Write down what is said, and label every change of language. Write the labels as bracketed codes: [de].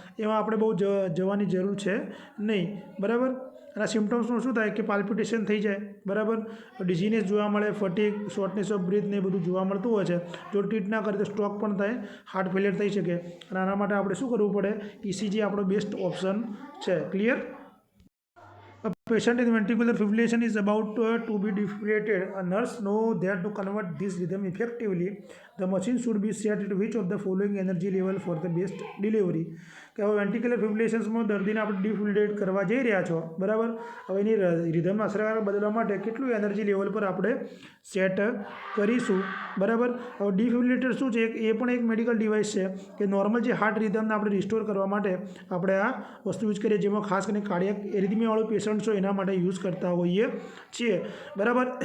[gu] એમાં આપણે બહુ જવાની જરૂર છે નહીં બરાબર. અને સિમ્ટમ્સમાં શું થાય કે પાલ્પિટેશન થઈ જાય બરાબર, ડિઝીનેસ જોવા મળે, ફટીગ, શોર્ટનેસ ઓફ બ્રીથ ને બધું જોવા મળતું હોય છે. જો ટ્રીટ ના કરે તો સ્ટ્રોક પણ થાય, હાર્ટ ફેલિયર થઈ શકે. અને આના માટે આપણે શું કરવું પડે? ECG આપણો બેસ્ટ ઓપ્શન છે. Clear? [en] A patient in ventricular fibrillation is about to be defibrillated. A nurse knows that to convert this rhythm effectively, the machine should be set at which of the following energy level for the best delivery. [gu] કે હવે વેન્ટિક્યુલર ફિબ્રિલેશન્સમાં દર્દીને આપણે ડિફિબ્રિલેટ કરવા જઈ રહ્યા છો બરાબર. હવે એની રિધમના અસરકારક બદલવા માટે કેટલું એનર્જી લેવલ પર આપણે સેટ કરીશું બરાબર. હવે ડિફિબ્રિલેટર શું છે? એ પણ એક મેડિકલ ડિવાઇસ છે કે નોર્મલ જે હાર્ટ રિધમને આપણે રિસ્ટોર કરવા માટે આપણે આ વસ્તુ યુઝ કરીએ, જેમાં ખાસ કરીને કાર્ડિયાક એરિથમિયાવાળું પેશન્ટ્સ હોય એના માટે યુઝ કરતા હોઈએ છીએ બરાબર.